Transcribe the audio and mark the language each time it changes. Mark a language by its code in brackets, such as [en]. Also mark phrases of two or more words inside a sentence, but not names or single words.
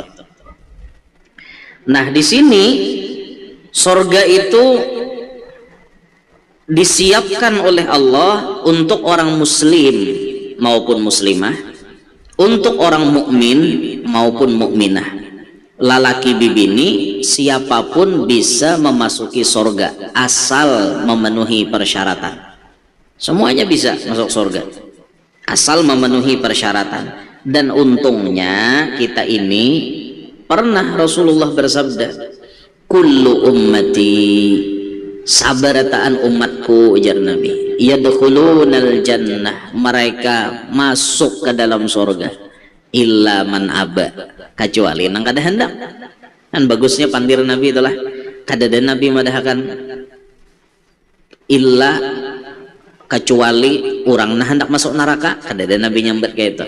[id] Nah, di sini surga itu disiapkan oleh Allah untuk orang muslim maupun muslimah, untuk orang mukmin maupun mukminah, [bjn] lalaki bibini, [id] siapapun bisa memasuki surga asal memenuhi persyaratan. Semuanya bisa masuk surga asal memenuhi persyaratan. Dan untungnya kita ini pernah Rasulullah bersabda, [ar] kullu ummati, [bjn] sabarataan umatku, ujar Nabi, [ar] yadkhulunal jannah, [bjn] mereka masuk ke dalam surga, [ar] illa man aba, [bjn] kecuali nang kada hendak. Kan bagusnya pandir Nabi itulah, kada ada Nabi madahkan illa, kecuali orang nah hendak masuk neraka, kada ada Nabi nyambat kayak itu.